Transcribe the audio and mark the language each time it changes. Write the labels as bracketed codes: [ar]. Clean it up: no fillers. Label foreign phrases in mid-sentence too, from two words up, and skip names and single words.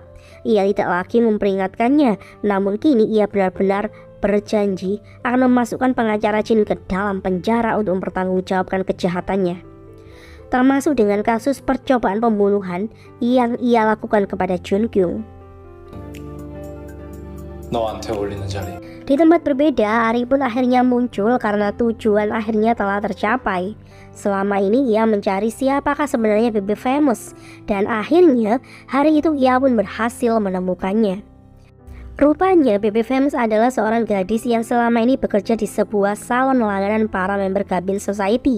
[id] Ia tidak lagi memperingatkannya, namun kini ia benar-benar berjanji akan memasukkan pengacara Jin ke dalam penjara untuk mempertanggungjawabkan kejahatannya, termasuk dengan kasus percobaan pembunuhan yang ia lakukan kepada Jun Kyung. [ko] 너한테 어울리는 자리. [id] Di tempat berbeda, Ari pun akhirnya muncul karena tujuan akhirnya telah tercapai. Selama ini ia mencari siapakah sebenarnya Baby Famous, dan akhirnya hari itu ia pun berhasil menemukannya. Rupanya Baby Famous adalah seorang gadis yang selama ini bekerja di sebuah salon langganan para member Gabin Society.